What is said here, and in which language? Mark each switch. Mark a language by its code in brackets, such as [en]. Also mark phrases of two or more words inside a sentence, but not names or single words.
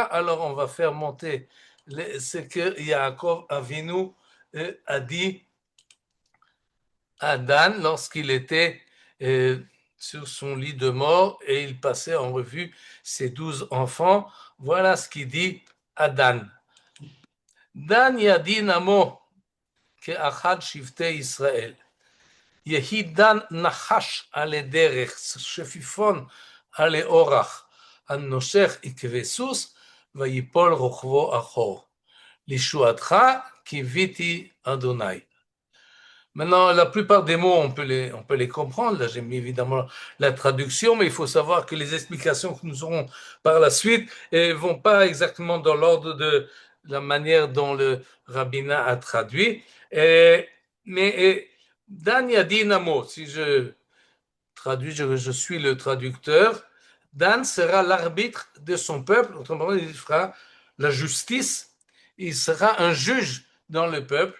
[fr] Alors, on va faire monter ce que Yaakov Avinu a dit à Dan lorsqu'il était sur son lit de mort et il passait en revue ses 12 enfants. Voilà ce qu'il dit à Dan. [he] דן ידין עמו כאחד שבטי ישראל. יהי דן נחש עלי דרך, שפיפון עלי אורח, הנושך עקבי סוס, ויפול רוכבו אחור. לישועתך קיוויתי אדוני. [fr] Maintenant, la plupart des mots, on peut les comprendre. Là, j'ai mis évidemment la traduction, mais il faut savoir que les explications que nous aurons par la suite ne vont pas exactement dans l'ordre de la manière dont le rabbinat a traduit. Mais Dan Yadinamo, si je traduis, je suis le traducteur, Dan sera l'arbitre de son peuple, autrement dit, il fera la justice, il sera un juge dans le peuple.